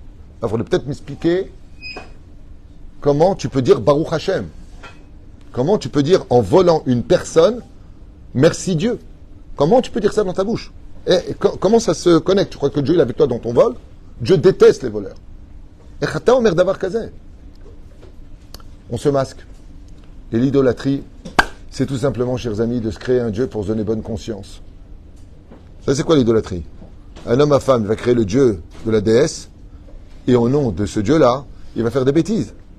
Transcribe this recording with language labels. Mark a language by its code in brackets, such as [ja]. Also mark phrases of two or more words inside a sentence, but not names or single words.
[fr] Il faudrait peut-être m'expliquer comment tu peux dire [he] ברוך השם. [fr] Comment tu peux dire en volant une personne merci Dieu. Comment tu peux dire ça dans ta bouche? Et comment ça se connecte? Tu crois que Dieu est avec toi dans ton vol? Dieu déteste les voleurs. [he] ואתה אומר דבר כזה. [fr] On se masque. Et l'idolâtrie, c'est tout simplement, chers amis, de se créer un Dieu pour se donner bonne conscience. Ça, c'est quoi l'idolâtrie? Un homme à femme va créer le Dieu de la déesse, et au nom de ce Dieu-là, il va faire des bêtises.